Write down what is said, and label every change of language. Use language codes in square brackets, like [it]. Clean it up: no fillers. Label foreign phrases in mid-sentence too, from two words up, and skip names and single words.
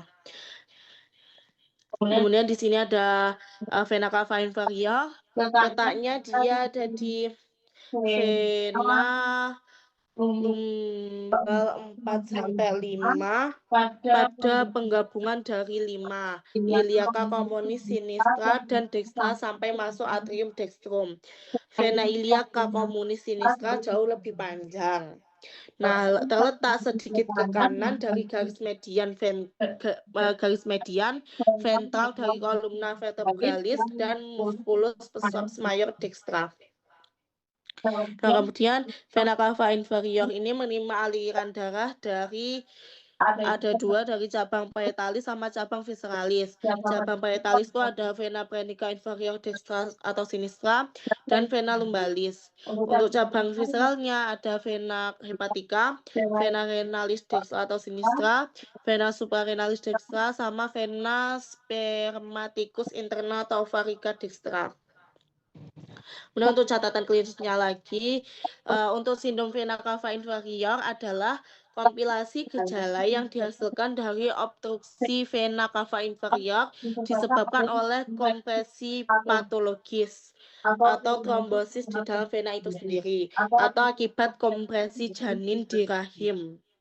[id] Kemudian di sini ada vena cava inferior. Letaknya dia ada di vena lumbal 4 sampai 5 pada penggabungan dari 5 iliaca communis, sinistra, dan dextra sampai masuk atrium dextrum. Vena iliaca communis sinistra jauh lebih panjang. Nah, terletak sedikit ke kanan dari garis median ventral dari kolumna vertebralis dan musculus major dextra. Nah, kemudian vena cava inferior ini menerima aliran darah dari ada dua dari cabang parietalis sama cabang visceralis. Cabang parietalis itu ada vena praenica inferior dextra atau sinistra dan vena lumbalis. Untuk cabang visceralnya ada vena hepatica, vena renalis dextra atau sinistra, vena suprarenalis dextra sama vena spermaticus interna atau ovarica dextra. Kemudian untuk catatan klinisnya lagi, untuk sindrom vena cava inferior adalah kompilasi gejala yang dihasilkan dari obstruksi vena cava inferior disebabkan oleh kompresi patologis atau trombosis di dalam vena itu sendiri atau akibat kompresi janin di rahim.